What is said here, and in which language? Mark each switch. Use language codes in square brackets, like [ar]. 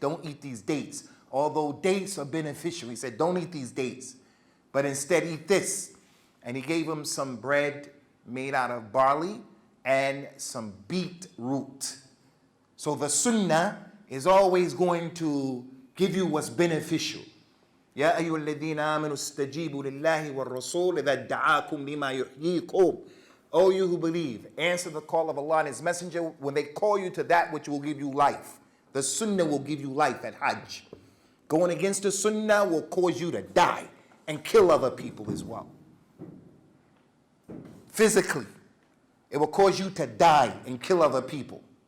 [en] Don't eat these dates. Although dates are beneficial, he said, don't eat these dates, but instead eat this. And he gave him some bread made out of barley and some beetroot. So the sunnah is always going to give you what's beneficial. [ar] يا أيها الذين آمنوا استجيبوا لله والرسول إذا دعاكم لما يحييكم. [en] O you who believe, answer the call of Allah and His Messenger when they call you to that which will give you life. The sunnah will give you life at Hajj. Going against the sunnah will cause you to die and kill other people as well. Physically, it will cause you to die and kill other people.